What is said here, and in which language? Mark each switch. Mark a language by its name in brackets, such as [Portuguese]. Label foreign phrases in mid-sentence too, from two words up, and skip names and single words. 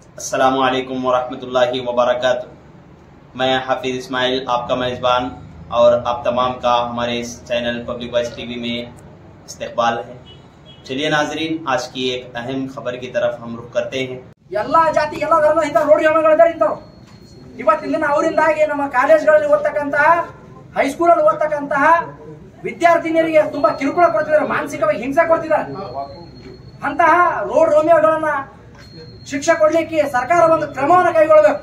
[Arabic] السلام علیکم ورحمۃ اللہ وبرکاتہ. [Urdu] میں حافظ اسماعیل آپ کا میزبان اور آپ تمام کا ہمارے اس چینل پبلک وائس ٹی وی میں استقبال ہے. چلیے ناظرین، آج کی ایک اہم خبر کی طرف ہم رخ کرتے ہیں. [Kannada] ಎಲ್ಲಾ ಜಾತಿ ಎಲ್ಲಾ ಧರ್ಮದ ಇಂತ ರೋಡ್ ಯೋಮಗಳಿದ್ದಾರೆ ಇಂತವ್ರು ಇವತ್ತಿನ ದಿನ ಅವರಿಂದಾಗಿ ನಮ್ಮ ಕಾಲೇಜ್ಗಳಲ್ಲಿ ಓದ್ತಕ್ಕಂತಹ ಹೈಸ್ಕೂಲಲ್ಲಿ ಓದ್ತಕ್ಕಂತಹ ವಿದ್ಯಾರ್ಥಿನಿಯರಿಗೆ ತುಂಬಾ ಕಿರುಕುಳ ಕೊಡ್ತಿದ್ದಾರೆ, ಮಾನಸಿಕವಾಗಿ ಹಿಂಸೆ ಕೊಡ್ತಿದ್ದಾರೆ। ಅಂತಹ [English] road romeos [Kannada] ಶಿಕ್ಷೆ ಕೊಡ್ಲಿಕ್ಕೆ ಸರ್ಕಾರ ಒಂದು ಕ್ರಮವನ್ನು ಕೈಗೊಳ್ಳಬೇಕು।